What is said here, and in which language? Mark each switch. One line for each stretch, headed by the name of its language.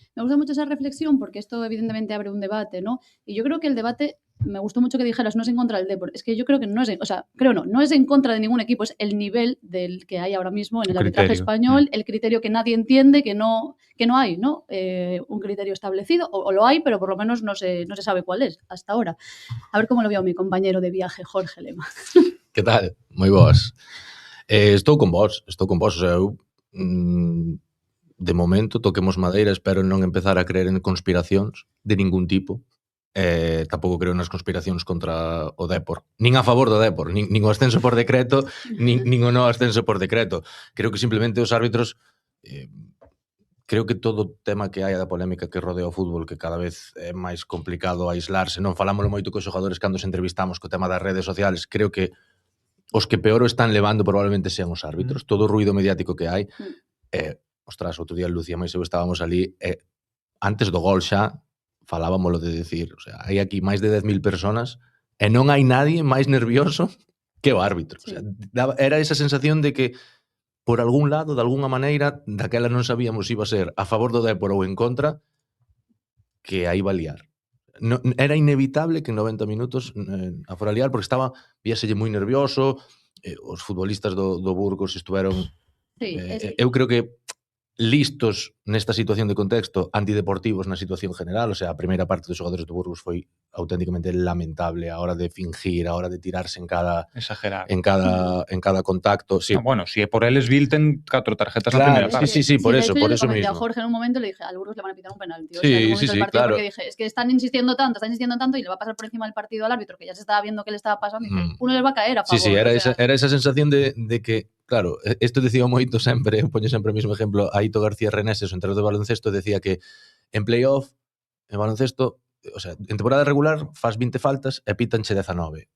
Spanish: Me gusta mucho esa reflexión porque esto evidentemente abre un debate, ¿no? Y yo creo que el debate, me gustó mucho que dijeras, no es en contra del Depor. Es que yo creo que no es, no es en contra de ningún equipo, es el nivel del que hay ahora mismo en el arbitraje español, el criterio que nadie entiende, que no hay, ¿no? Un criterio establecido, o lo hay, pero por lo menos no se sabe cuál es hasta ahora. A ver cómo lo veo mi compañero de viaje, Jorge Lema.
Galician: Que tal? Moi boas. Estou con vos, o sea, eu de momento toquemos madeira, espero non empezar a creer en conspiracións de ningún tipo. Tampouco creo nas conspiracións contra o Depor, nin a favor do Depor, nin o ascenso por decreto, nin o non ascenso por decreto. Creo que simplemente os árbitros, creo que todo o tema que hai da polémica que rodea o fútbol, que cada vez é máis complicado aislarse, non falámoslo moito cos xogadores cando os entrevistamos co tema das redes sociales. Creo que os que peor o están levando probablemente sean os árbitros, todo o ruido mediático que hai. Ostras, outro día Lucía máis eu estábamos ali, antes do gol xa falábamoslo de decir, o sea, hai aquí máis de 10.000 personas e non hai nadie máis nervioso que o árbitro. Sí. O sea, era esa sensación de que por algún lado, de alguna maneira, daquela non sabíamos se iba a ser a favor do Depor ou en contra, que aí iba a liar. No, era inevitable que en 90 minutos a fora liar, porque víaselle moi nervioso, os futbolistas do Burgos estuveron eu creo que listos nesta situación de contexto, antideportivos na situación general. O sea, a primeira parte dos xogadores do Burgos foi auténticamente lamentable a hora de fingir, a hora de tirarse en cada exagerar en cada contacto. Sí. Bueno, si é por eles, Vilten 4 tarjetas na primeira parte.
Spanish: Sí, por eso mismo. A Jorge en un momento le dije, al Burgos le van a pitar un penalti. Sí, claro. Porque dije, es que están insistiendo tanto y le va a pasar por encima del partido al árbitro, que ya se estaba viendo que le estaba pasando, y dije, uno les va a caer a favor.
Galician: Sí, era esa sensación de que, claro, isto decía moito sempre, poño sempre o mismo exemplo, Aito García Reneses, o entrenador de baloncesto, decía que en playoff, en baloncesto, o sea, en temporada regular faz 20 faltas e pitanche 19.